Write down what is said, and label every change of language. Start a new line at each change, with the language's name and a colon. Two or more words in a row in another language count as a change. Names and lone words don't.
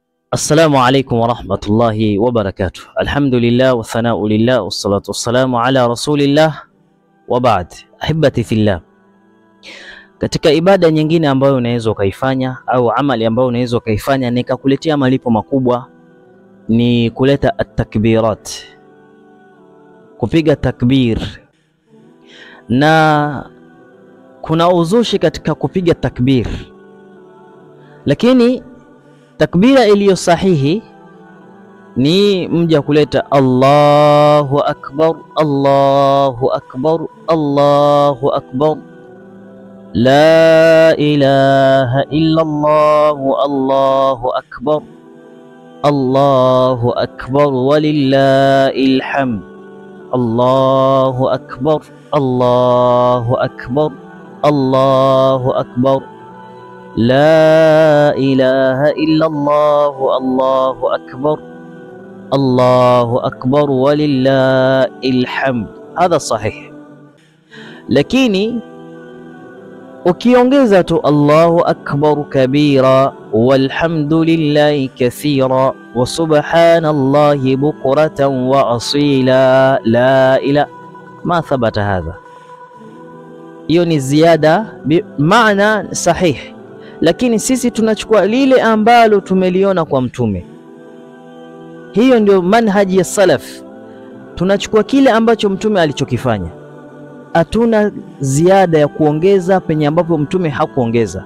Arabic: السلام عليكم ورحمة الله وبركاته. الحمد لله والثناء لله والصلاة والسلام على رسول الله وبعد. أحبتي في الله,
Swahili: katika ibada nyingine ambayo unaweza ukaifanya au amali ambayo unaweza ukaifanya ni kakuletea malipo makubwa ni kuleta at-takbirat, kupiga takbir. Na kuna uzushi katika kupiga takbir, lakini takbira iliyo sahihi ni mja kuleta
Arabic: الله أكبر، الله أكبر، الله أكبر, لا إله إلا الله، الله أكبر، الله أكبر ولله الحمد، الله أكبر، الله أكبر، الله أكبر، لا إله إلا الله، الله أكبر، الله أكبر ولله الحمد. هذا صحيح,
Swahili: lakini ukiongeza tu
Arabic: الله أكبر كبيرا والحمد لله كثيرا وسبحان الله بكرة وأصيلا لا إله ما ثبت هذا.
Swahili: Hiyo ni ziada maana sahih, lakini sisi tunachukua lile ambalo tumeliona kwa mtume. Hiyo ndio manhaji ya salaf, tunachukua kile ambacho mtume alichokifanya, hatuna ziada ya kuongeza penye ambapo mtume hakuongeza.